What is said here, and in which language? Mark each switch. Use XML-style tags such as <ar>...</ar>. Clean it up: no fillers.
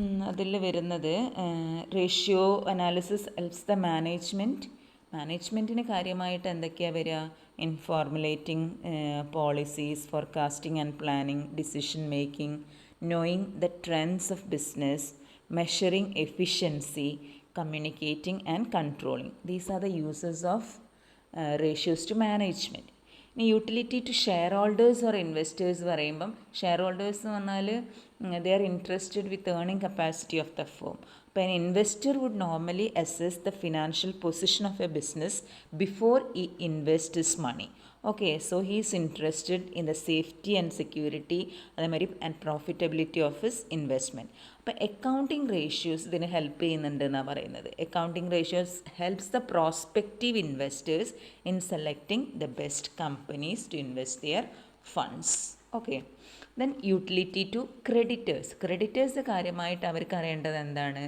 <ml>അതിൽ വരുന്നത് ratio analysis helps the മാനേജ്മെൻറ്റിന് കാര്യമായിട്ട് എന്തൊക്കെയാണ് വരിക?</ml> <en>In formulating policies, forecasting and planning, decision making, knowing the trends of business, measuring efficiency, communicating and controlling. These are the uses of ratios to management. ഇനി utility to share holders or investors</en> <ml>പറയുമ്പം</ml> <en>share holders</en> <ml>എന്ന് പറഞ്ഞാൽ</ml> <en>They are interested with earning capacity of the firm. അപ്പോൾ an investor would normally assess the financial position of a business before he invests his money. Okay, so he is interested in the safety and security അതേമാതിരി and profitability of his investment.</en> <ml>അപ്പോൾ accounting ratios ഇതിന് help ചെയ്യുന്നുണ്ട് എന്നാണ് പറയുന്നത്.</ml> <en>Accounting ratios helps the prospective investors in selecting the best companies to invest their funds. Okay, then utility to creditors</en> <ml>കാര്യമായിട്ട് അവർക്ക് അറിയേണ്ടത് എന്താണ്?</ml>